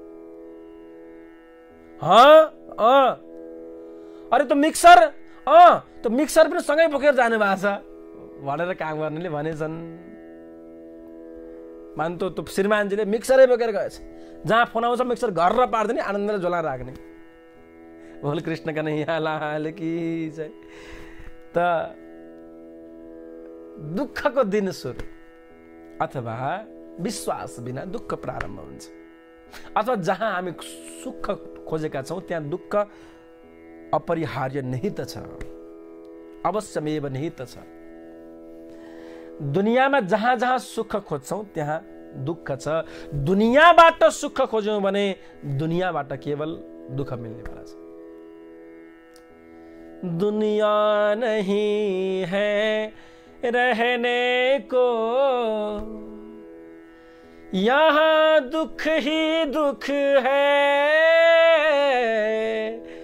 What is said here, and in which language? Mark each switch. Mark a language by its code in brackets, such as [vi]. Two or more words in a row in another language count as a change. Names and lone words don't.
[ne] अरे त मिक्सर पनि सँगै बोकेर जानु भएको छ भनेर काम गर्नेले भनेछन्। मान्तो त श्रीमानजीले मिक्सरै बोकेर गएछ। जहाँ फोन आउँछ मिक्सर घर पार्दैन, आनन्दले झोला राख्ने। [hi] बोल कृष्ण कन्हैया लाल की जय। [ne] त दुःखको दिन सुरु अथवा विश्वास बिना दुःख प्रारम्भ हुन्छ। अथवा जहाँ हामी सुख खोजेका छौँ त्यहाँ दुःख अपरिहार्य निहित छ, अवश्यमेव निहित छ। दुनियाँमा जहाँ जहाँ सुख खोज्छौँ त्यहाँ दुःख छ। दुनियाँबाट सुख खोज्यौँ भने दुनियाँबाट केवल दुःख मिल्ने वाला छ। [hi] दुनिया नहीं है रहने को, यहाँ दुख ही दुख है।